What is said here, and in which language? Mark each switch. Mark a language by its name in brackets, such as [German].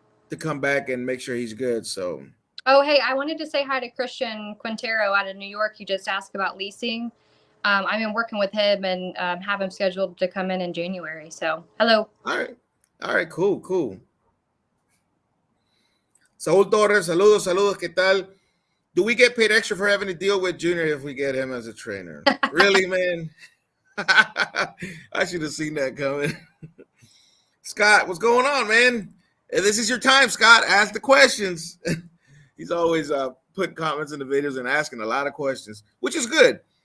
[English] to come back and make sure he's good. So. Oh, hey, I wanted to say hi to Christian Quintero out of New York. You just asked about leasing. I've been working with him and have him scheduled to come in January. So, hello. All right, cool. [Spanish] Saúl Torres, saludos, ¿qué tal? [English] Do we get paid extra for having to deal with Junior if we get him as a trainer? Really, man? I should have seen that coming. Scott, what's going on, man? This is your time, Scott. Ask the questions. He's always putting comments in the videos and asking a lot of questions, which is good.